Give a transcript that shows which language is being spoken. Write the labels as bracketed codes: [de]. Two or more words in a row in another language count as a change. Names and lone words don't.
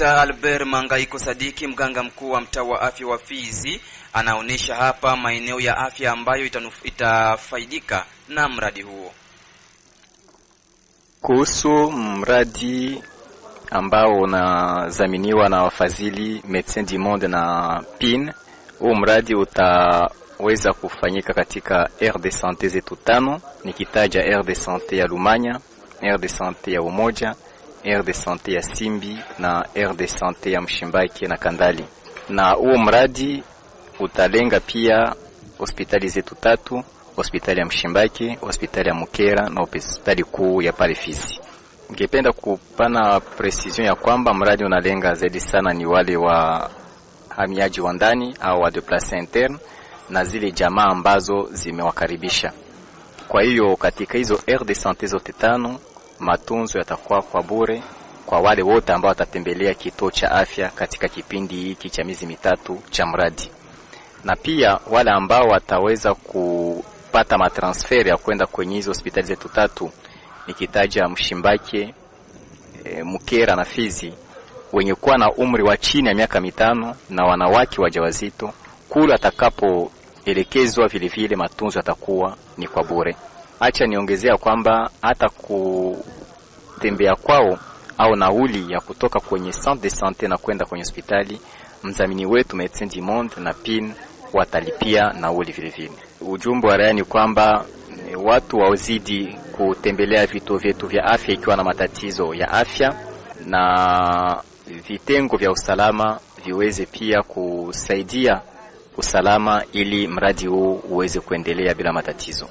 [sw] Albert Mangaiko Sadiki, mganga mkuu wa mtaa wa afya wa Fizi, anaonesha hapa maeneo ya afya ambayo itafaidika na mradi huo. Kuhusu mradi ambao unadhaminiwa na wafadhili Médecins du Monde na PIN, huu mradi utaweza kufanyika katika [fr] aire de santé [sw] zetu 5, nikitaja [fr] aire de santé [sw] ya Lumanya, [fr] aire de santé [sw] ya Umoja, [fr] aire de santé [sw] ya Simbi na [fr] aire de santé [sw] ya Mshimbaki na Kandali. Na huo mradi utalenga pia hospitali zetu 3, hospitali ya Mshimbaki, hospitali ya Mukera na hospitali kuu ya pale Fizi. Ningependa kupana precision ya kwamba mradi unalenga zaidi sana ni wale wa hamiaji wa ndani au wa [fr] déplacés internes [sw] na zile jamaa ambazo zimewakaribisha. Kwa hiyo katika hizo [fr] aire de santé [sw] zote 5, matunzo yatakuwa kwa bure kwa wale wote ambao watatembelea kituo cha afya katika kipindi hiki cha miezi 3 cha mradi. Na pia wale ambao wataweza kupata matransfer ya kwenda kwenye hizo hospitali zetu 3, nikitaja Mshimbaki, Mukera na Fizi, wenye kuwa na umri wa chini ya miaka 5 na wanawake wajawazito, kule atakapoelekezwa vile matunzo yatakuwa ni kwa bure. Acha niongezea kwamba hata kutembea kwao au nauli ya kutoka kwenye [fr] centre de santé [sw] na kwenda kwenye hospitali, mdhamini wetu Médecins du Monde na PIN watalipia nauli vile. Ujumbe wa rai ni kwamba watu wazidi kutembelea vituo vyetu vya afya ikiwa na matatizo ya afya, na vitengo vya usalama viweze pia kusaidia usalama ili mradi huu uweze kuendelea bila matatizo.